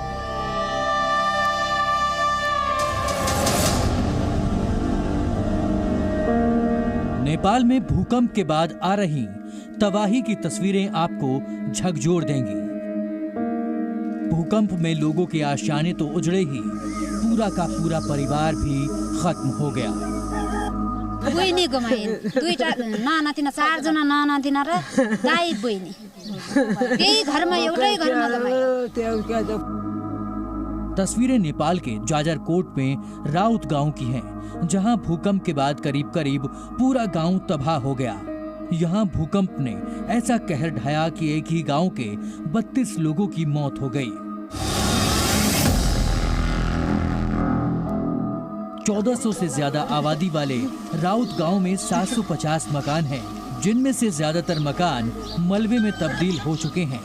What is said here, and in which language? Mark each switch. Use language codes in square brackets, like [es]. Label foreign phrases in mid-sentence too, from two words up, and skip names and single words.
[hi] नेपाल में भूकंप के बाद आ रही तबाही की तस्वीरें आपको झकझोर देंगी। भूकंप में लोगों के आशियाने तो उजड़े ही, पूरा का पूरा परिवार भी खत्म हो गया। [ne] बहिनी गुमाइन्, दुईटा नानातिना, 4 जना नानातिना र दाइ बहिनी यही घरमा, एउटै घरमा गुमाए। [hi] तस्वीरें नेपाल के जाजरकोट में राउत गांव की हैं, जहां भूकंप के बाद करीब करीब पूरा गांव तबाह हो गया। यहां भूकंप ने ऐसा कहर ढाया कि एक ही गांव के 32 लोगों की मौत हो गई। 1400 से ज्यादा आबादी वाले राउत गांव में 750 मकान हैं, जिनमें से ज्यादातर मकान मलबे में तब्दील हो चुके हैं।